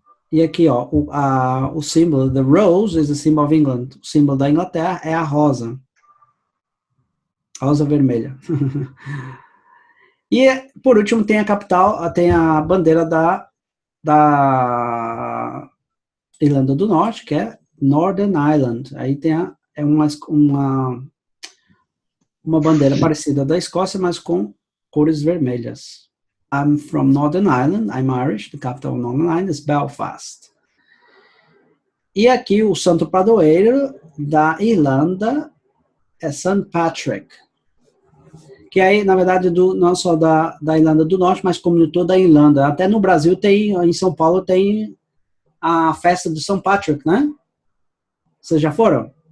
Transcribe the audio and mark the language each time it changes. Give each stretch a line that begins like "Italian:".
Portuguese: E aqui, ó, o símbolo,
English: the rose is the symbol of England.
Portuguese: O símbolo da Inglaterra é a rosa. Rosa vermelha. E, por último, tem a capital, tem a bandeira da Irlanda do Norte, que é Northern Ireland. Aí tem uma bandeira parecida da Escócia, mas com cores vermelhas.
English: I'm from Northern Ireland, I'm Irish, the capital of Northern Ireland is Belfast.
Portuguese: E aqui o santo padroeiro da Irlanda é St. Patrick. Que aí, na verdade, não só da Irlanda do Norte, mas como de toda a Irlanda. Até no Brasil em São Paulo tem a festa do St. Patrick, né? Vocês já foram?